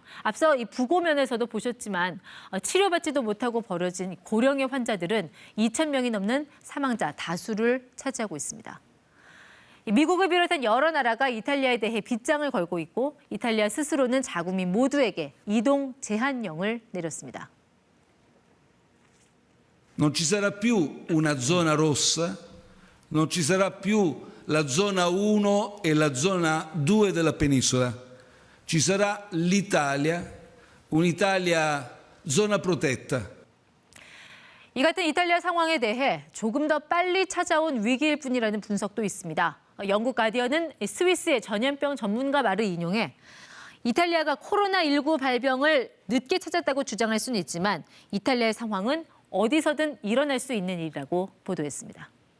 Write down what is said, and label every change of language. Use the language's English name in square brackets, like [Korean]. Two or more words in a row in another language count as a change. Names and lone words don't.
[Korean] 앞서 이 부고면에서도 보셨지만 치료받지도 못하고 벌어진 고령의 환자들은 2,000명이 넘는 사망자 다수를 차지하고 있습니다. 미국을 비롯한 여러 나라가 이탈리아에 대해 빗장을 걸고 있고 이탈리아 스스로는 자국민 모두에게 이동 제한령을 내렸습니다. [Italian] Non ci sarà più una zona rossa, non ci sarà più la zona 1 e la zona 2 della penisola. Ci sarà l'Italia, un'Italia zona protetta. [Korean] 이 같은 이탈리아 상황에 대해 조금 더 빨리 찾아온 위기일 뿐이라는 분석도 있습니다. 영국 가디언은 스위스의 전염병 전문가 말을 인용해 이탈리아가 코로나19 발병을 늦게 찾았다고 주장할 수는 있지만 이탈리아의 상황은 어디서든 일어날 수 있는 일이라고 보도했습니다.